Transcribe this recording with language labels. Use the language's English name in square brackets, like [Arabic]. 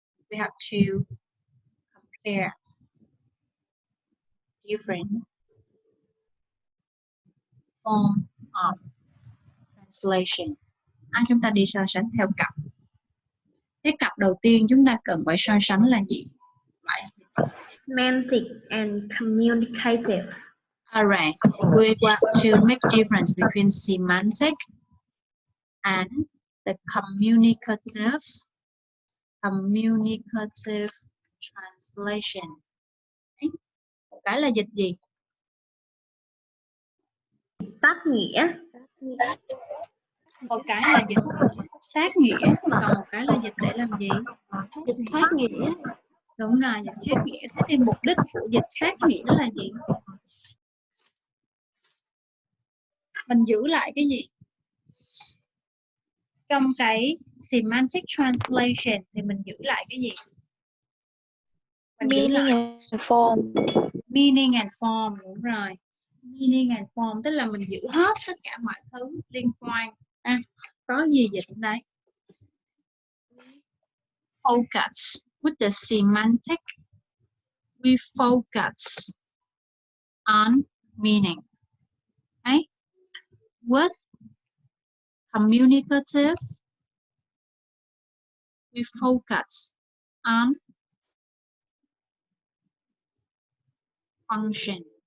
[English] We have to compare different form of translation. [Vietnamese] Chúng ta đi so sánh theo cặp. Cái cặp đầu tiên chúng ta cần phải so sánh là gì? [English] Semantic and communicative. Alright, we want to make difference between semantic and the communicative translation. [Vietnamese] Okay. Một cái là dịch gì? Sát nghĩa. Một cái là dịch sát nghĩa, còn một cái là dịch để làm gì? Dịch thoát nghĩa. Đúng rồi, dịch sát nghĩa. Thế thì mục đích của dịch sát nghĩa là gì? Mình giữ lại cái gì? Trong cái semantic translation thì mình giữ lại cái gì? Mình [English] Meaning and form. Meaning and form, [Vietnamese] đúng rồi. Meaning and form tức là mình giữ hết tất cả mọi thứ liên quan. Có gì dịch đấy? [English] Focus with the semantic. We focus on meaning. Okay? With communicative, we focus on function.